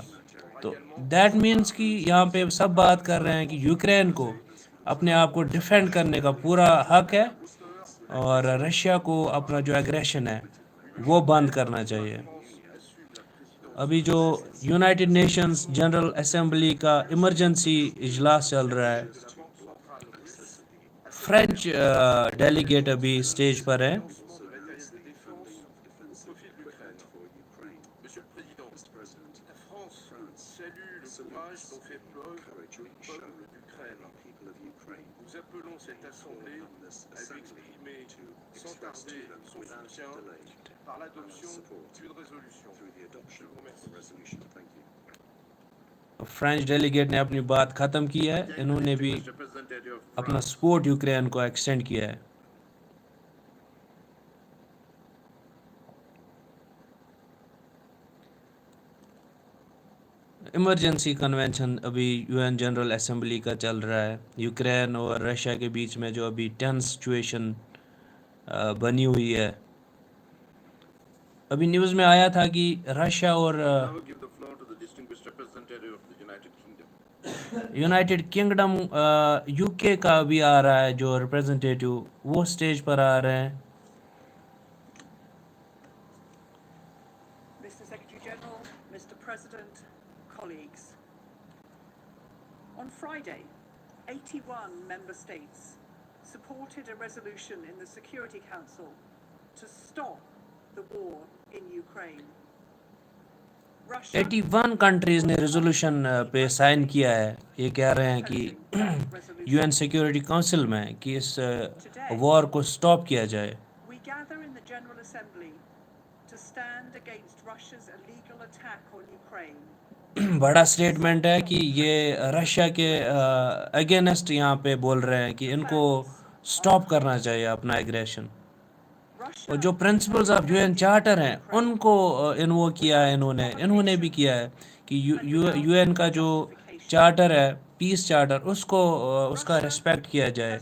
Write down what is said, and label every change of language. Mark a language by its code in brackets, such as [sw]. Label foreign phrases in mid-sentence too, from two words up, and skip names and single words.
[hi] तो [en] that means [hi] कि यहाँ पे सब बात कर रहे हैं कि यूक्रेन को अपने आप को डिफेंड करने का पूरा हक है और रशिया को अपना जो एग्रेशन है वो बंद करना चाहिए। अभी जो यूनाइटेड नेशंस जनरल असेंबली का इमरजेंसी इजलास चल रहा है, [en] French delegate [hi] अभी स्टेज पर है। [fr] Monsieur le Président, la France salue le courage dont fait preuve le peuple d'Ukraine. Nous appelons cette Assemblée à lui exprimer sans tarder son soutien par l'adoption d'une résolution. Je vous remercie. [en] French delegate [hi] ने अपनी बात ख़त्म की है. इन्होंने भी अपना सपोर्ट यूक्रेन को एक्सटेंड किया है. [en] emergency convention [hi] अभी यूएन जनरल असेंबली का चल रहा है. यूक्रेन और रशिया के बीच में जो अभी [en] tense situation [hi] बनी हुई है. अभी न्यूज़ में आया था कि रशिया और यूनाइटेड किंगडम यूके का भी आ रहा है जो रिप्रेजेंटेटिव, वो स्टेज पर आ रहे हैं. [en] Mr. Secretary General, Mr. President, colleagues. On Friday, 81 member states supported a resolution in the Security Council to stop the war in Ukraine. [hi] 81 कंट्रीज़ ने रेजोल्यूशन पे साइन किया है. ये कह रहे हैं कि यूएन सिक्योरिटी काउंसिल में कि इस वॉर को स्टॉप किया जाए. [en] We gather in the General Assembly to stand against Russia's illegal attack on Ukraine. [hi] बड़ा स्टेटमेंट है कि ये रशिया के अगेंस्ट यहाँ पे बोल रहे हैं कि इनको स्टॉप करना चाहिए अपना एग्रेशन. और जो [en] principles of UN charter [hi] हैं उनको इन्वो किया है. इन्होंने भी किया है कि यूएन का जो चार्टर है, [en] peace charter, [hi] उसको उसका रिस्पेक्ट किया जाए.